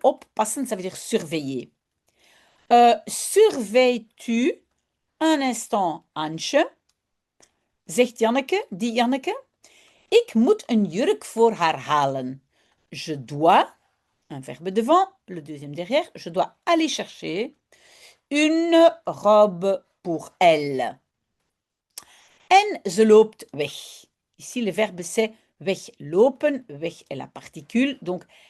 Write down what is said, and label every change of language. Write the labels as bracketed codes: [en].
[fr] Oppassen, ça veut dire surveiller. Surveilles-tu un instant Ansje? [nl] Zegt Janneke, [fr] dit Janneke. [nl] Ik moet een jurk voor haar halen. [fr] Je dois, un verbe devant, le deuxième derrière, je dois aller chercher une robe pour elle. [nl] En ze loopt weg. [fr] Ici, le verbe c'est weglopen. Weg est la particule. Donc,